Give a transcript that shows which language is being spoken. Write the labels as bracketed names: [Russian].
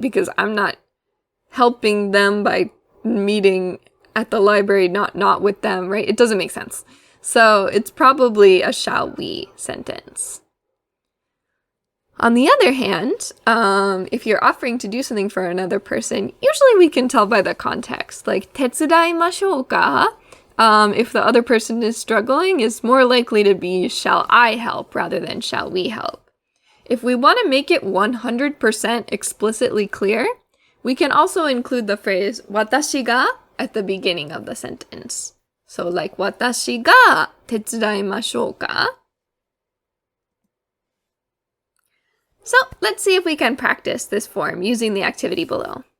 [English] Because I'm not helping them by meeting at the library, not with them, right? It doesn't make sense. So it's probably a shall we sentence. On the other hand, if you're offering to do something for another person, usually we can tell by the context. Like, [Japanese] 手伝いましょうか? [English] If the other person is struggling, is more likely to be shall I help rather than shall we help. If we want to make it 100% explicitly clear, we can also include the phrase 私が at the beginning of the sentence. So like [Japanese] 私が手伝いましょうか? [English] So let's see if we can practice this form using the activity below.